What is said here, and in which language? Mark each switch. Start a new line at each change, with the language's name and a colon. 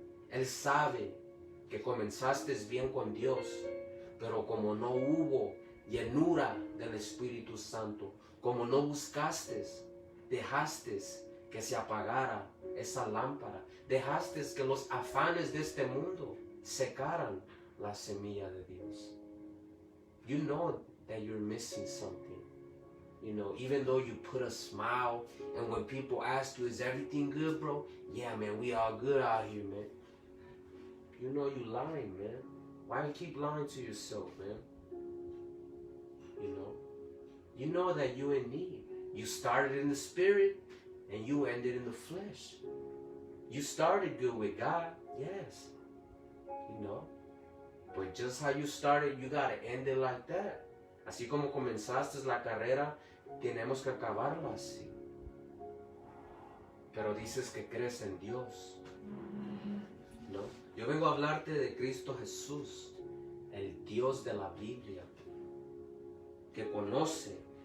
Spanish: Él sabe que comenzaste bien con Dios, pero como no hubo llenura del Espíritu Santo, como no buscaste, dejaste que se apagara esa lámpara, dejaste que los afanes de este mundo secaran la semilla de Dios.
English: You know that you're missing something. You know, even though you put a smile, and when people ask you, is everything good, bro? Yeah, man, we all good out here, man. You know you lying, man. Why you keep lying to yourself, man? You know that you in need. You started in the spirit, and you ended in the flesh. You started good with God, yes. You know, but just how you started, you gotta end it like that.
Spanish: Así como comenzaste la carrera, tenemos que acabarla así. Pero dices que crees en Dios, ¿no? Yo vengo a hablarte de Cristo Jesús, el Dios de la Biblia. que conoce.